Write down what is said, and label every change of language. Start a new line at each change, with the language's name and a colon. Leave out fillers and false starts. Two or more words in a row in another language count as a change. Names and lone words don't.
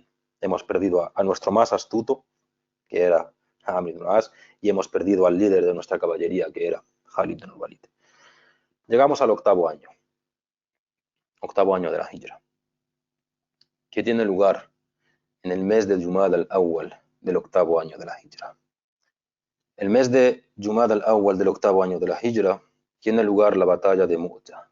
Spanish: Hemos perdido a nuestro más astuto, que era Amr ibn al-As, y hemos perdido al líder de nuestra caballería, que era Khalid ibn al-Walid. Llegamos al octavo año de la Hijra, que tiene lugar en el mes de Jumad al-Awwal del octavo año de la Hijra. El mes de Jumad al-Awwal del octavo año de la Hijra tiene lugar la batalla de Mu'ta.